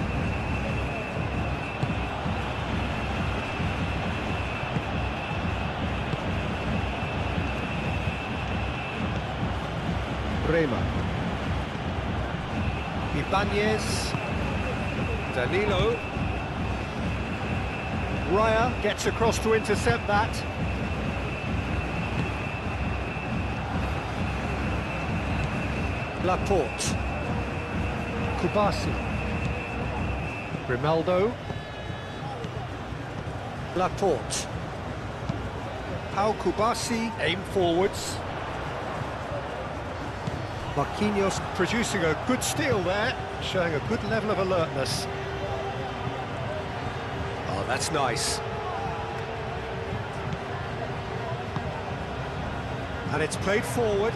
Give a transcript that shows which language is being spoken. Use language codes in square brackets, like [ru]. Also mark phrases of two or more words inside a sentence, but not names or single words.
[en] Rema. Ibanez. Danilo. Raya gets across to intercept that. Laporte. Kubasi. Grimaldo. Laporte. Pau Kubasi, aim forwards. Marquinhos producing a good steal there, showing a good level of alertness. Oh, that's nice. And it's played forward.